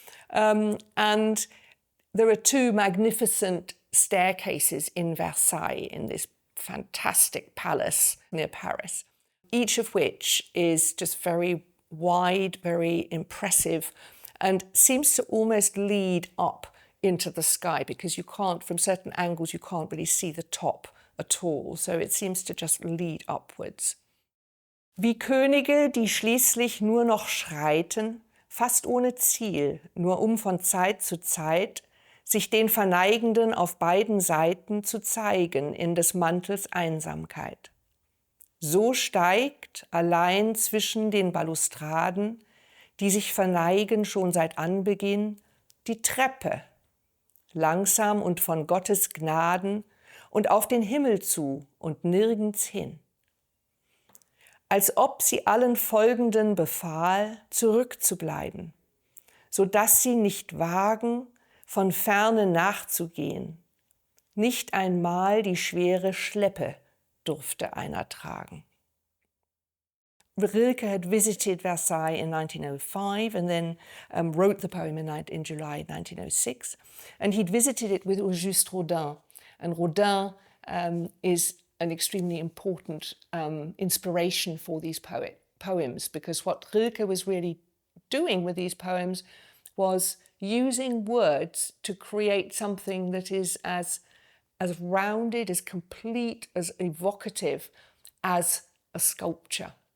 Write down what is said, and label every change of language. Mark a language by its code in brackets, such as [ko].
[en] And there are two magnificent staircases in Versailles, in this fantastic palace near Paris, each of which is just very wide, very impressive, and seems to almost lead up into the sky, because you can't, from certain angles, you can't really see the top at all. So it seems to just lead upwards. [de] Wie Könige, die schließlich nur noch schreiten, fast ohne Ziel, nur um von Zeit zu Zeit sich den Verneigenden auf beiden Seiten zu zeigen in des Mantels Einsamkeit. So steigt allein zwischen den Balustraden, die sich verneigen schon seit Anbeginn, die Treppe, langsam und von Gottes Gnaden und auf den Himmel zu und nirgends hin. Als ob sie allen Folgenden befahl, zurückzubleiben, so dass sie nicht wagen, von Ferne nachzugehen. Nicht einmal die schwere Schleppe durfte einer tragen. [en] Rilke had visited Versailles in 1905 and then wrote the poem in July 1906. And he'd visited it with Auguste Rodin. And Rodin is an extremely important inspiration for these poems, because what Rilke was really doing with these poems was using words to create something that is as rounded, as complete, as evocative as a sculpture.